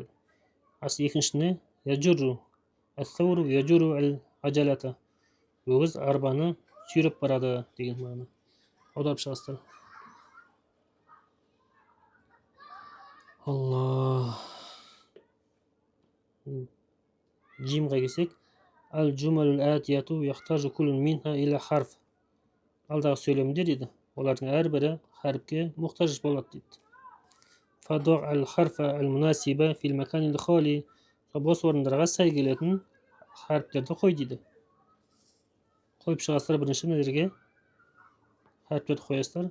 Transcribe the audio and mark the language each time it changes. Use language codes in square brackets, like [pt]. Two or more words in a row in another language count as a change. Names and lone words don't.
[kk] Асы екіншісіне [ar] يجر، الثور يجر العجلة, [kk] өгіз арбаны сүйреп барады деген мағына. Аударып шығасыздар. Алла. Джимға келсек, [ar] الجمل الآتية يحتاج كل منها إلى حرف. [kk] алдағы сөйлемде дейді. Олардың әрбірі харіпке мұқтаж болады дейді. [ar] ضع الحرف المناسب في المكان الخالي. [kk] Бос орындарға сай келетін харіптерді қой дейді. Қойып шығасыздар бірінші мына жерге харіптерді қоясыздар.